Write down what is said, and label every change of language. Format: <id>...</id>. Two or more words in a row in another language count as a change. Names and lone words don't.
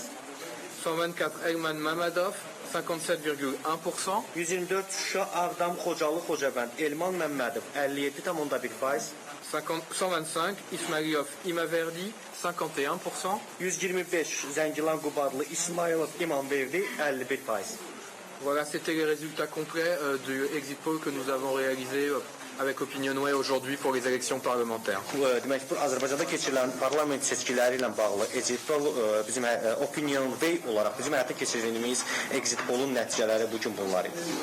<fr>124 Elman Mamadov 57,1%.</fr> <az>124 Şuşa Ağdam Xocalı Xocabənd Elman Məmmədov 57,1%.</az> <fr>125 Ismailov Imaverdi 51%.</fr> <az>125 Zəngilan Qubadlı İsmailov İmamverdi 51%.</az> <fr>Voilà, c'était les résultats complets du</fr> <en>exit poll</en> <fr>que nous avons réalisé avec Opinionway aujourd'hui pour les élections parlementaires.</fr> <az>Demək bu Azərbaycanda keçirilən parlament seçkiləri ilə bağlı</az> <en>exit poll</en> <az>bizim Opinionway olaraq bizim həyata keçirdiyimiz exit pollun nəticələri bu gün bunlar idi.</az>